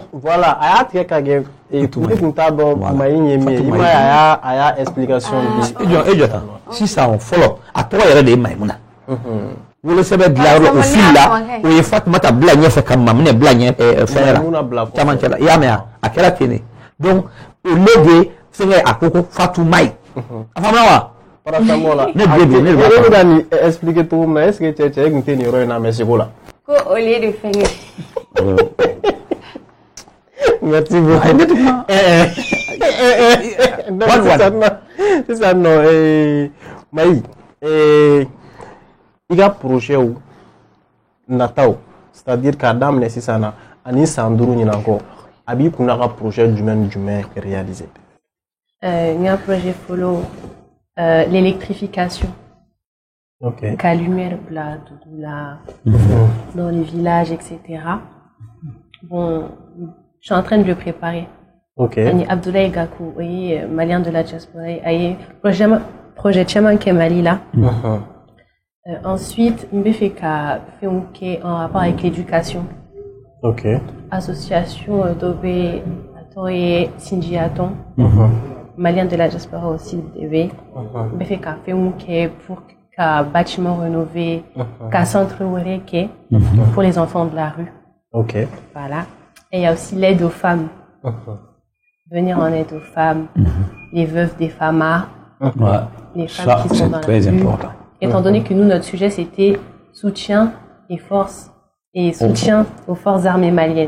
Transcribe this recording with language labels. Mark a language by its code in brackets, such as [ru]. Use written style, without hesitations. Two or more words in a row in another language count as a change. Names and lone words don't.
[bm] voilà a y'a tigɛ ka kɛ ne tun t'a dɔn Maï ye min ye i m'a ye a y'a explication di e jɔ tan sisan fɔlɔ a tɔgɔ yɛrɛ de ye Maïmouna wolosɛbɛn dilanyɔrɔ o fili la o ye Fatoumata bila ɲɛfɛ ka Maminɛ bila fɛn la camancɛ la i y'a mɛn a kɛra ten de [fr] donc au lieu de [bm] fɛnkɛ a ko ko Fatoumata a faamuna wa paracétamol la ne bɛ don ne de b'a fɔ e bɛ ka nin expliquer cogo min na [fr] est ce que [bm] cɛ e tun tɛ nin yɔrɔ in na mais seko la ko [fr] au lieu de [bm] fɛnkɛ [fr] merci beaucoup donc [bm] sisan nɔ Maï i ka projet nataw [fr] c'est à dire [bm] k'a daminɛ sisan na ani san 5 ɲinan kɔ a b'i kunna ka projet jumɛn réaliser n ka projet fɔlɔ l'électrification ka lumière bila dugu la [fr] dans les villages etc bon je suis en train de le préparer [bm] ani Abdoulaye Gakou o ye [fr] malien de la diaspora [bm] a ye projet caman kɛ Mali la ensuite n bɛ fɛ ka fɛnw kɛ [fr] en rapport avec l'éducation association [bm] dɔ bɛ a tɔgɔ ye [fr] Sindiaton malien de la diaspora aussi [bm] bɛ n bɛ fɛ ka fɛnw kɛ [fr] pour ka bâtiment rénové [bm] ka centre wɛrɛ kɛ [fr] pour les enfants de la rue voilà et il y a aussi l'aide aux femmes venir en aide aux femmes les veuves des FAMA les femmes qui sont dans la rue important. Étant donné que nous, notre sujet, c'était soutien soutien aux forces armées maliennes.